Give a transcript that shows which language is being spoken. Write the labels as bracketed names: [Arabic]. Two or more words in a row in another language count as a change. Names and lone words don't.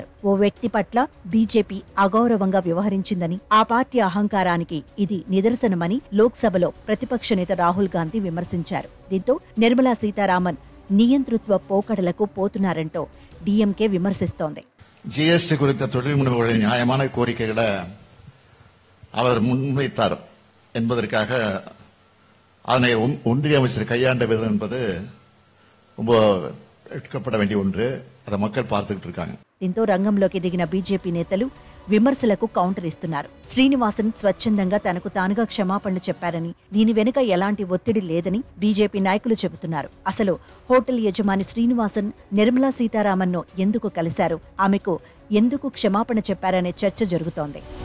[Telugu] ఓ వ్యక్తి పట్ల బీజేపీ అగౌరవంగా వ్యవహరించిందని, ఆ పార్టీ అహంకారానికి ఇది నిదర్శనమని లోక్సభలో ప్రతిపక్ష నేత రాహుల్ గాంధీ విమర్శించారు. దీంతో నిర్మలా సీతారామన్ నియంతృత్వ పోకడలకు పోతున్నారంటూ డీఎంకే విమర్శిస్తోంది. [Tamil] జీఎస్టీ குறித்த தொழில் முனைவோரின் நியாயமான கோரிக்கைகளை அவர் முன்வைத்தார் என்பதற்காக அதனை ஒன்றிய அமைச்சர் கையாண்ட விதம் என்பது ரொம்ப எடுக்கப்பட வேண்டிய ஒன்று. அதை மக்கள் பார்த்துக்கிட்டு இருக்காங்க. [Telugu] దీంతో రంగంలోకి దిగిన బీజేపీ నేతలు విమర్శలకు కౌంటర్ ఇస్తున్నారు. శ్రీనివాసన్ స్వచ్ఛందంగా తనకు తానుగా క్షమాపణలు చెప్పారని, దీని వెనుక ఎలాంటి ఒత్తిడి లేదని బీజేపీ నాయకులు చెబుతున్నారు. అసలు హోటల్ యజమాని శ్రీనివాసన్ నిర్మలా సీతారామన్ ను ఎందుకు కలిశారు, ఆమెకు ఎందుకు క్షమాపణ చెప్పారనే చర్చ జరుగుతోంది.